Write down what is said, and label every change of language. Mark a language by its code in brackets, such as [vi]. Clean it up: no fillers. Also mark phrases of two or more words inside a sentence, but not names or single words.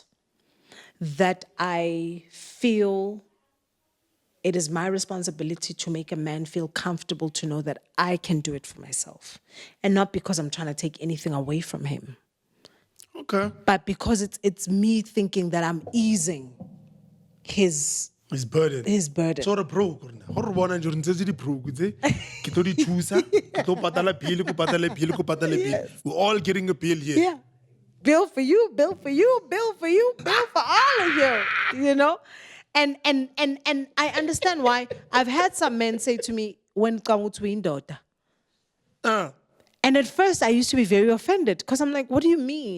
[en] That I feel it is my responsibility to make a man feel comfortable to know that I can do it for myself. And not because I'm trying to take anything away from him, Okay. but because it's me thinking that I'm easing his His burden. burden. So broke. [st] Hore bona nje re ntse di broke tse. Ke tlo di thusa, ke tlo patala bill, ko patala bill, ko patala bill. [en] We're all getting a bill here. Yeah. Bill for you, bill for you, bill for you, bill for all of you, you know? And I understand why. I've had some men say to me, when come to daughter. And at first I used to be very offended because I'm like, what do you mean?